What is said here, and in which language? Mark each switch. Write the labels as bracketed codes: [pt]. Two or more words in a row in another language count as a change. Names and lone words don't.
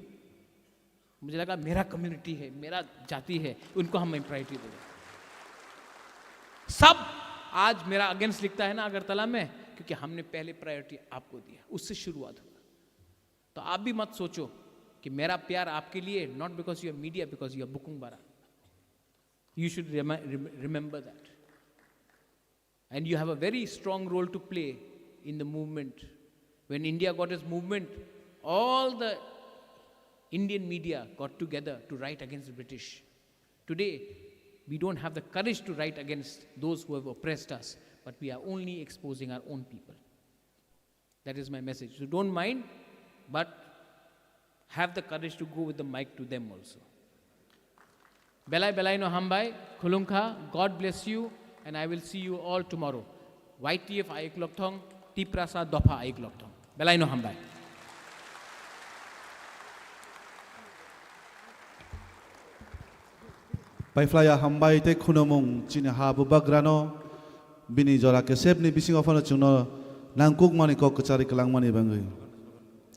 [hi] मुझे लगा मेरा कम्युनिटी है, मेरा जाति है, उनको हम प्रायोरिटी देंगे. सब आज मेरा अगेंस्ट लिखता है ना अगरतला में, क्योंकि हमने पहले प्रायोरिटी आपको दिया, उससे शुरुआत हुआ. तो आप भी मत सोचो कि मेरा प्यार आपके लिए [en] not because you are media, because you are [hi] बुकुंग बारा. [en] you should remember that. and you have a very strong role to play in the movement. When India got its movement, all the Indian media got together to write against the British. Today, we don't have the courage to write against those who have oppressed us, but we are only exposing our own people. That is my message. So don't mind, but have the courage to go with the mic to them also. [trp] Belai Belai no Hambai, Khulungkha, [en] God bless you, and I will see you all tomorrow. [trp] YTF Aik Lokthong, Tiprasa Dopa Aik Lokthong. Belai no Hambai. Paiflaya Hambai te Kunamung, China Habu Bagrano, Bini Jora Kesep ni Bising of Chuna, Nankuk Maniko Kachari Kalang Mani Bangi.